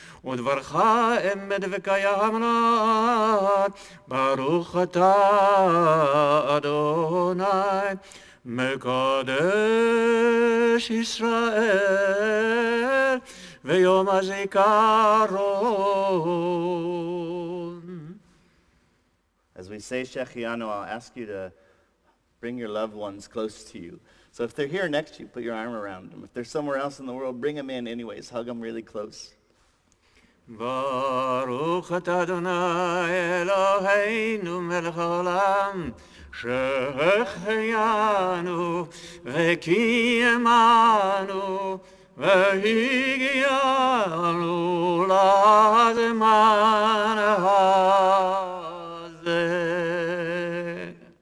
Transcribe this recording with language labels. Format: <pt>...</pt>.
<he>ודברך אמת וקיים לעד, ברוך אתה אדוני מקדש ישראל ויום הזיכרון.</he> <en>As we say Shechianu, I'll ask you to bring your loved ones close to you. So if they're here next to you, put your arm around them. If they're somewhere else in the world, bring them in anyways. Hug them really close.</en> <he>ברוך אתה אדוני אלוהינו מלך העולם שהחיינו וקיימנו והגיענו לזמן הזה.</he>